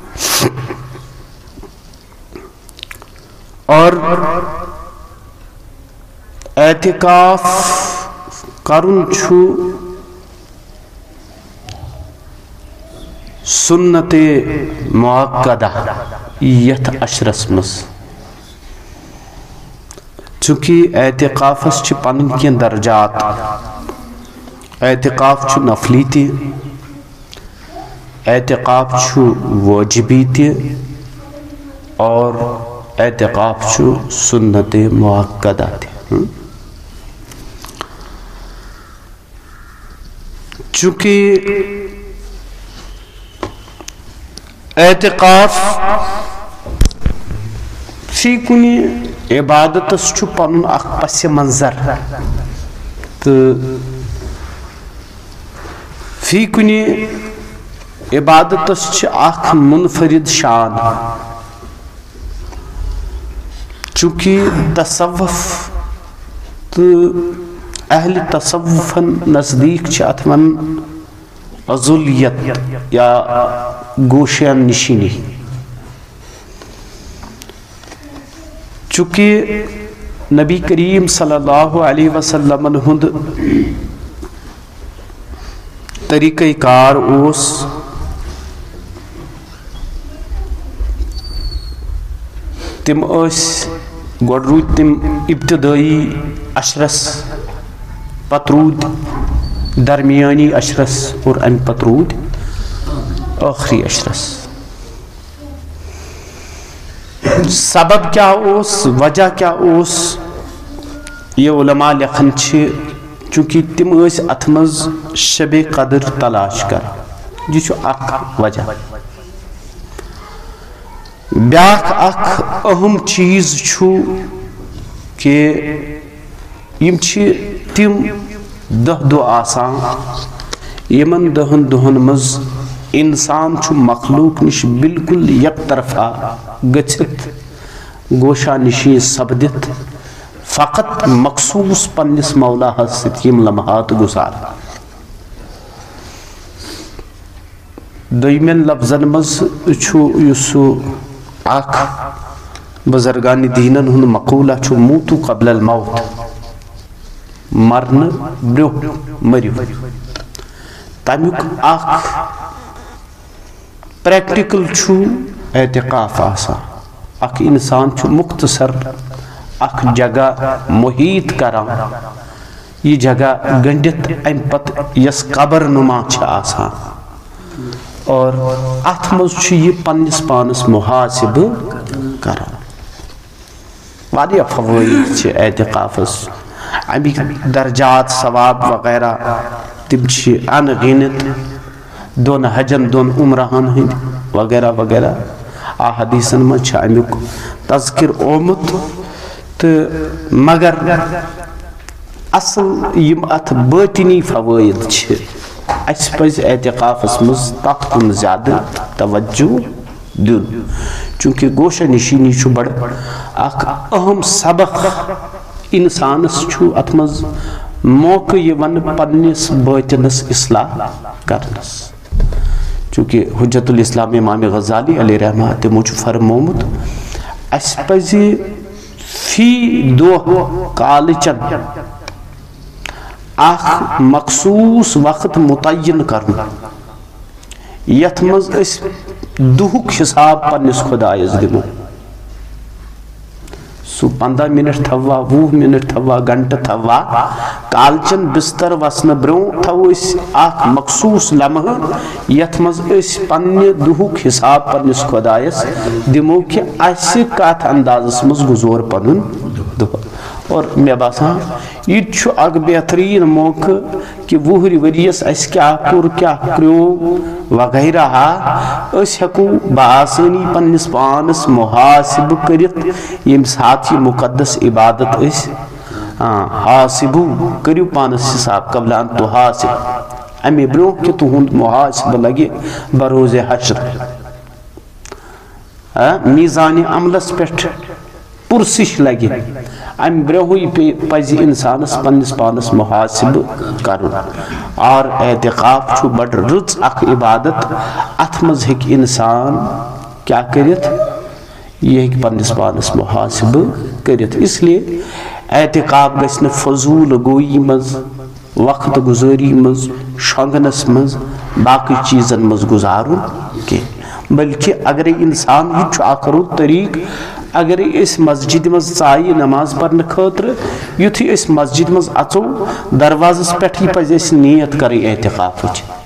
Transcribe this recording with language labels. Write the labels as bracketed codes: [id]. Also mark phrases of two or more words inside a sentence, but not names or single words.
[ks] اور اعتکاف کرن چھو سنت مؤکدہ یت عشرس مز، چونکہ اعتکافس چھ پنن کین درجات، اعتکاف چھو نفلی تی، اعتکاف چھو واجبی تی، اور اعتکاف چھو سنت مؤکدہ تی۔ چونکہ اعتکاف فی کنی عبادتس چھو پنن اخ پس منظر، تو فی کنی عبادتس چھ اخ منفرد شان، چونکہ تصوف تو اہل تصوفن نزدیک چھ اتمن عذولیت یا گوشیان نشینی، چونکہ نبی کریم [ar] صلی اللہ علیہ وسلم [ks] ہند طریقہ کار اوس تم اس گوڑ رود تم ابتدائی عشرس، پترود درمیانی عشرس، اور ام پترود آخری عشرس۔ سبب کیا اوس، وجہ کیا اوس، یہ علماء لکھن چھے چونکہ تم اس اتمز شب قدر تلاش کر، یہ چھو اک وجہ۔ بیاک اک اہم چیز چھو کہ یم چھ تم دہ آسان یمن دہن دہن مز انسان چھو مخلوق نش بالکل یک طرفہ گچھت گوشہ نشی سبدت فقط مخصوص پنس مولا حسد یم لمحات گزار۔ دویمن لفظن مز چھو یسو اخ بزرگان دینن ہن مقولہ چھو [ar] موتو قبل الموت، [ks] مرن برو مریو۔ تمیک اخ پریکٹیکل چھو اعتکاف آسا، اخ انسان چھو مختصر اخ جگہ محیط کران، یہ جگہ گنڈت ام پت یس قبر نما چھ آسان، اور اتمز چھ یہ پنس پانس محاسب کران۔ واریاہ فوائد چھ اعتکافس، امی درجات ثواب وغیرہ تم چھ ان غنت، دون حجن دون عمرہن ہند وغیرہ وغیرہ حدیثن میں چھ امیک تذکر آمت، تو مگر اصل یم ات باطنی فوائد چھ، اس پز اعتکافس مز تات کن زیادہ توجہ دن، چونکہ گوشہ نشینی چھو بڑھ اخ اہم سبق انسانس چھو اتمز موقع یون پنس باطنس اصلاح کرنس، چونکہ حجت الاسلام امام غزالی علیہ رحمہ تمو فرمومت اس پزِ فی دۄہ کالچن اخ مخصوص وقت متعین کرن یتھ مز اس دہک حساب پنس خدایس دمو سو 15 منٹ تھوا 20 منٹ تھوا گھنٹہ تھوا کالچن بستر وسن برو تھو اس اخ مخصوص لمحہ یتھ مز اس پنہ دہک حساب پنس خدایس دمو کہ اس کت اندازس مز گزور پنن دہ اور مے باسان یہ اک بہترین موقع کہ وہری وریس اس کیا کور کیا کرو وغیرہ اس ہکو بآسانی پنس پانس محاسب کرت یم ساتھ یہ مقدس عبادت اس حاسبو کریو پانس حساب [ar] قبل ان تحاسب [ks] امی برو کہ تہند محاسب لگے بروز حشر میزان عملس پٹھ پرسش لگے ام برہوئی پزِ انسانس پنس پانس محاسب کرن اور اعتقاف چھو بڑ رٕژ اخ عبادت اتھ مز ہیک انسان کیا کرت یہ ہیک پنس پانس محاسب کرت اس لیے اعتقاف گژھِ نہٕ فضول گوئی مز وقت گزاری مز شونگنس مز باقی چیزن مز گزارن کی بلکہ اگر انسان یہ چھو اخ رُت طریق اگر اس مسجد مز ژایہِ نماز پرنے خاطر یتھی اس مسجد مز اژو دروازس پٮ۪ٹھ پزِ اَسہِ نیت کرٕنۍ اعتقافٕچ